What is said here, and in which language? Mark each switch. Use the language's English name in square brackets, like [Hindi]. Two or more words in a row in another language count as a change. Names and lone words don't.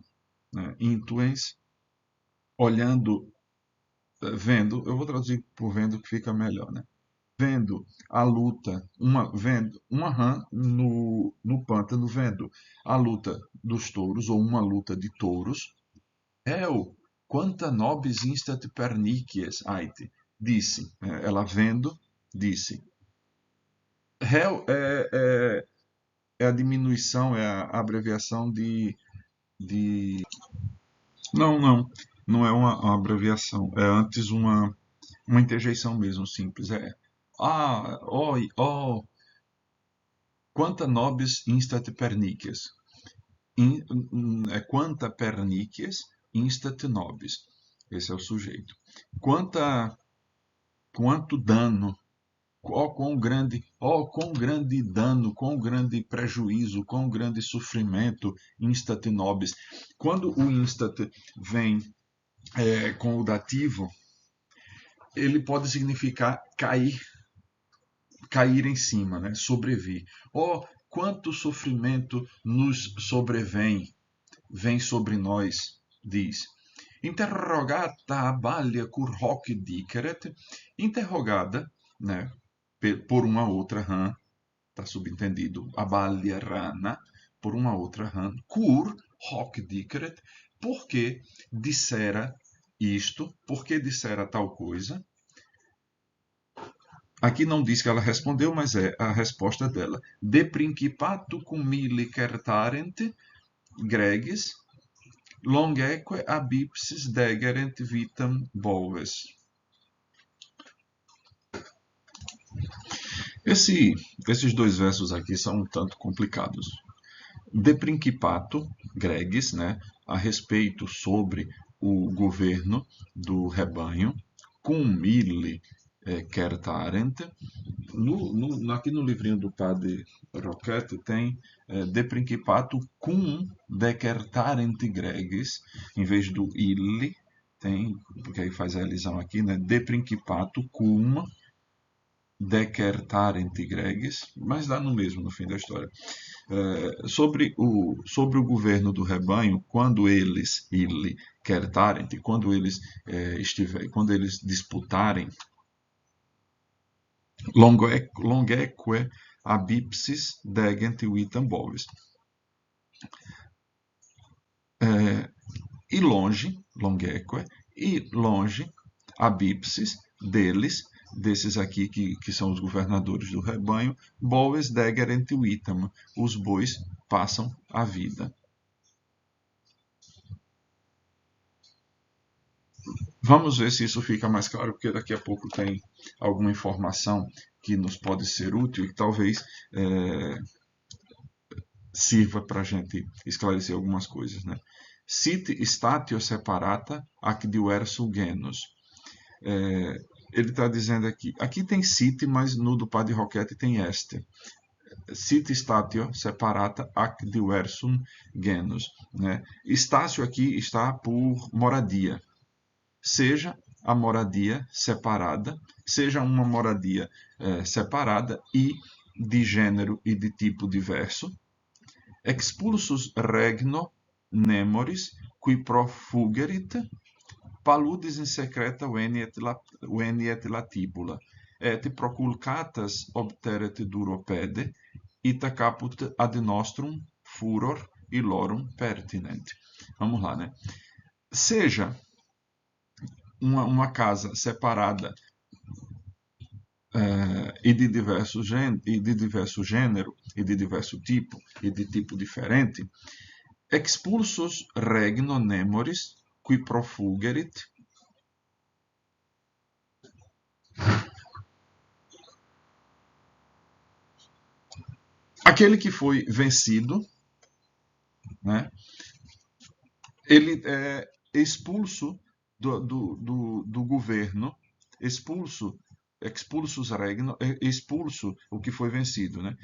[Portuguese] Né? Intuens, olhando, vendo. Eu vou traduzir por vendo que fica melhor, né? vendo a luta, vendo uma rã no pântano, vendo a luta dos touros, ou uma luta de touros. [Latin] Eu, quanta nobis instat pernicies ait, [Portuguese] disse, ela vendo, disse. Réu é a diminuição, é a abreviação de... Não, não, não é uma abreviação, é antes uma interjeição mesmo, simples. [Latin] Oi, quanta nobis instat pernicies. Quanta pernicies instat nobis. [Portuguese] Esse é o sujeito. Quanto dano, quão grande dano, quão grande prejuízo, quão grande sofrimento [Latin] instat nobis. [Portuguese] Quando o instat vem com o dativo, ele pode significar cair em cima, né? Sobrevir. Quanto sofrimento nos vem sobre nós, diz. [Latin] Interrogata abalia cur hoc diceret, interrogada, [Portuguese] né, por uma outra rã, está subentendido, [Latin] abalia rana, [Portuguese] por uma outra rã, [Latin] cur hoc diceret, [Portuguese] porque dissera isto, porque dissera tal coisa. Aqui não diz que ela respondeu, mas é a resposta dela. [Latin] De principato cum mille certarent gregis, longeque abipsis degerent vitam boves. [Portuguese] Esses dois versos aqui são um tanto complicados. [Latin] De principato gregis, [Portuguese] né, a respeito sobre o governo do rebanho, [Latin] cum mille certarent. [Portuguese] Aqui no livrinho do padre Roquette tem [Latin] de principato cum decertarent gregis, [Portuguese] em vez do ille, tem, porque aí faz a elisão aqui, né? [Latin] De principato cum decertarent gregis, [Portuguese] mas dá no mesmo no fim da história. Sobre o governo do rebanho, quando eles, [Latin] ille, certarent, [Portuguese] quando eles disputarem, [Latin] longeque abipsis degent vitam bovis. [Portuguese] E longe, longeque, e longe, abipsis, desses aqui que são os governadores do rebanho, [Latin] boves degerent vitam, [Portuguese] os bois passam a vida. Vamos ver se isso fica mais claro, porque daqui a pouco tem alguma informação que nos pode ser útil e que talvez sirva para a gente esclarecer algumas coisas, né? [Latin] Sit statio separata ac diversu genus. [Portuguese] Ele está dizendo aqui tem sit, mas no do padre Roquette tem este. [Latin] Sit statio separata ac diversum genus, [Portuguese] né? Estácio aqui está por moradia. Seja a moradia separada, seja uma moradia separada e de gênero e de tipo diverso. [Latin] Expulsus regno nemoris, qui profugerit, paludis in secreta veniet latibula, et proculcatas obteret duro pede, ita caput ad nostrum furor illorum pertinent. [Portuguese] Vamos lá, né? Seja uma casa separada e de diverso gênero, e de diverso tipo, e de tipo diferente, [Latin] expulsus regno nemoris, qui profugerit, [Portuguese] aquele que foi vencido, né, ele é expulso do governo, [Latin] expulsus regno, [Portuguese] expulso o que foi vencido, né?